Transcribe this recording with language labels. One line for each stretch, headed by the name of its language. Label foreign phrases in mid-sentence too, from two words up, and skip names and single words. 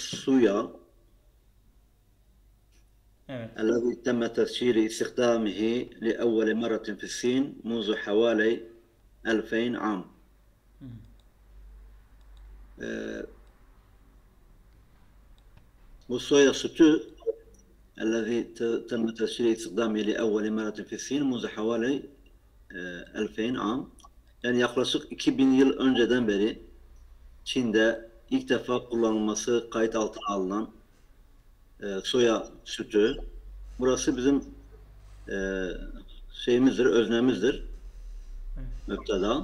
Turkish: suya Evet.
Arabic: الذي تم تسجيل استخدامه لأول مرة في الصين منذ حوالي 2000 عام.
Turkish: Bu soya sütü
Arabic: الذي تم تسجيل استخدامه لأول مرة في الصين منذ حوالي 2000 عام.
Turkish: Yani yaklaşık 2000 yıl önceden beri Çin'de ilk defa kullanılması kayıt altına alınan soya sütü. Burası bizim şeyimizdir, öznemizdir. Müpteda.